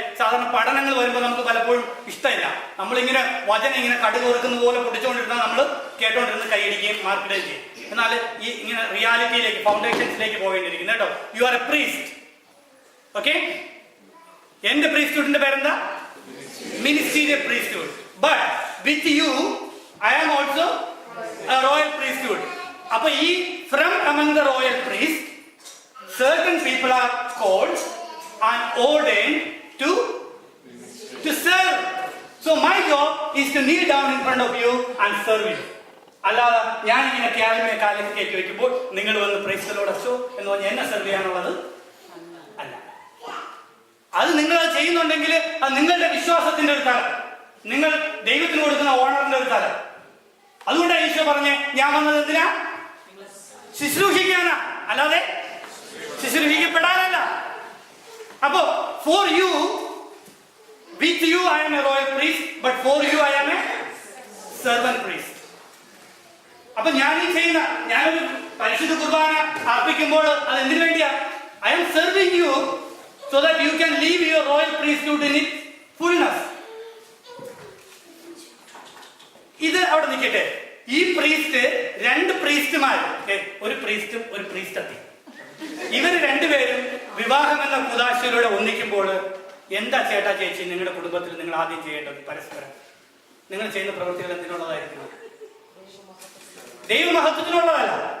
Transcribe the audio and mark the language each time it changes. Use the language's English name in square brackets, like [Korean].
[Malayalam] സാധാരണ പഠനങ്ങൾ വരുമ്പോൾ നമുക്ക് പലപ്പോഴും ഇഷ്ടമില്ല. നമ്മളിങ്ങനെ വചനം ഇങ്ങനെ കടുക് ഓർക്കുന്ന പോലെ പൊട്ടിച്ചുകൊണ്ടിരുന്നാൽ നമ്മൾ കേട്ടോണ്ടിരുന്ന് കൈയടിക്കുകയും മാർക്കിടുകയും ചെയ്യും. എന്നാൽ ഈ ഇങ്ങനെ റിയാലിറ്റിയിലേക്ക്, ഫൗണ്ടേഷൻസിലേക്ക് പോകേണ്ടിയിരിക്കുന്നു കേട്ടോ. [English] You are a priest. Okay? [Malayalam] എന്റെ പ്രീസ്റ്റ്ഹുഡിന്റെ പേരെന്താ? [English] Ministerial priesthood. But with you I am also a royal priesthood. [Malayalam] അപ്പൊ ഈ [English] From among the royal priests certain people are called and ordained to serve. So my job is to kneel down in front of you and serve you. [Malayalam] അല്ലാതെ ഞാൻ ഇങ്ങനെ ക്യാബിനെ കാലിൽ കയറ്റി വെക്കുമ്പോൾ നിങ്ങൾ വന്ന് [English] praise the Lord [Malayalam] അച്ചോ എന്ന് പറഞ്ഞ് എന്നെ സെർവ് ചെയ്യാനുള്ളത് അല്ല. അത് നിങ്ങൾ ചെയ്യുന്നുണ്ടെങ്കിൽ അത് നിങ്ങളുടെ വിശ്വാസത്തിന്റെ ഒരു തലം, നിങ്ങൾ ദൈവത്തിന് കൊടുക്കുന്ന ഓണറിന്റെ ഒരു തലം. അതുകൊണ്ടാണ് ഈശോ പറഞ്ഞ് ഞാൻ വന്നത് എന്തിനാ? ശുശ്രൂഷിക്കാനാ, അല്ലാതെ ശുശ്രൂഷിക്കപ്പെടാനല്ല. [English] അപ്പോ for you, with you I am a royal priest, but for you I am a servant priest. [Malayalam] അപ്പൊ ഞാനൊരു പരിശുദ്ധ കുർബാന അർപ്പിക്കുമ്പോൾ അത് എന്തിനു വേണ്ടിയാ? [English] I am serving you so that you can live your royal priesthood in its fullness. [Malayalam] ഇത് അവിടെ നിൽക്കട്ടെ. ഈ പ്രീസ്റ്റ്, രണ്ട് പ്രീസ്റ്റുമാർ, ഒരു പ്രീസ്റ്റും ഒരു പ്രീസ്റ്റത്തി, ഇവർ രണ്ടുപേരും വിവാഹം എന്ന കുദാശയിലൂടെ ഒന്നിക്കുമ്പോൾ എന്താ ചേട്ടാ ചേച്ചി നിങ്ങളുടെ കുടുംബത്തിൽ നിങ്ങൾ ആദ്യം ചെയ്യേണ്ടത്? പരസ്പരം നിങ്ങൾ ചെയ്യുന്ന പ്രവൃത്തികൾ എന്തിനുള്ളതായിരിക്കണം? ദൈവമഹത്വത്തിനുള്ളതല്ല.